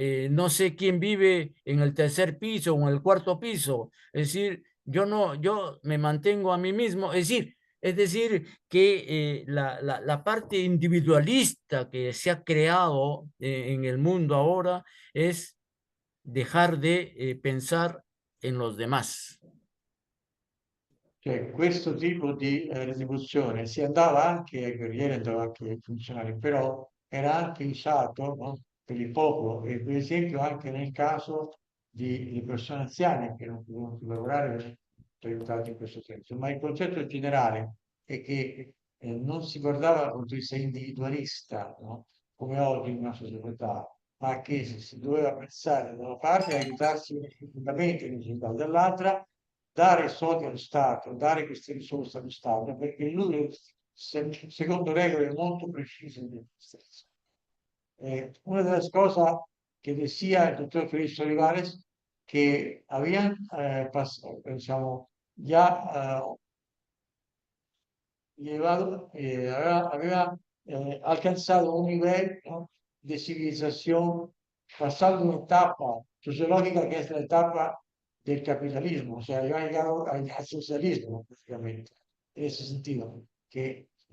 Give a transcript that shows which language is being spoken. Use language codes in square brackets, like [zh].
[es] No sé quién vive en el tercer piso o en el cuarto piso. Es decir, yo me mantengo a mí mismo. Es decir, Es decir, que la parte individualista que se ha creado en el mundo ahora es dejar de pensar en los demás. [it] Cioè, questo tipo di retribuzione si andava anche ai guerrieri, andava anche ai funzionari, però era anche usato, no, per il popolo e per esempio anche nel caso di persone anziane che non potevano più lavorare, venivano aiutate in questo senso. Ma il concetto generale è che non si guardava dal punto di vista individualista, no, come oggi in una società, ma che si doveva pensare da una parte a aiutarsi effettivamente in necessità, dall'altra dare soldi allo Stato, dare queste risorse allo Stato, perché lui, secondo regole molto precise di se stesso. [es] Una delle cose che decía el doctor Felipe Olivares, que habían [it] diciamo, [es] ya llevado, había alcanzado un nivel, ¿no?, de civilización pasando una etapa sociológica que es la etapa del capitalismo, o sea, había llegado al socialismo prácticamente, en ese sentido, que